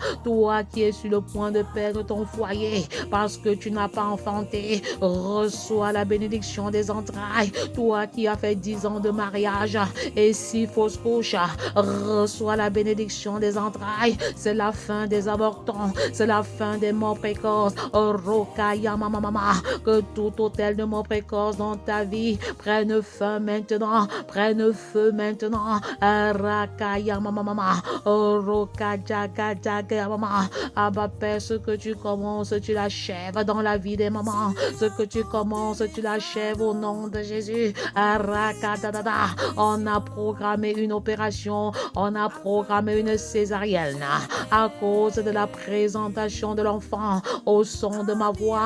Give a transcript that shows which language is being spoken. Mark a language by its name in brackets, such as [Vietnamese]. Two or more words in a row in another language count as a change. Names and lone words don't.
[French] Toi qui es sur le point de perdre ton foyer parce que tu n'as pas enfanté, reçois la bénédiction des entrailles. Toi qui as fait 10 ans de mariage et 6 fausses couches, reçois la bénédiction des entrailles. C'est la fin des avortons, c'est la fin des morts précoces. Orokaya mama mama. Que tout hôtel de mort précoce dans ta vie prenne feu maintenant, prenne feu maintenant. Arakaya mama mama. Orokajaga mama. Abba Père, ce que tu commences, tu l'achèves dans la vie des mamans. ce que tu commences, tu l'achèves au nom de Jésus. On a programmé une opération, on a programmé une césarienne à cause de la présentation de l'enfant au son de ma voix.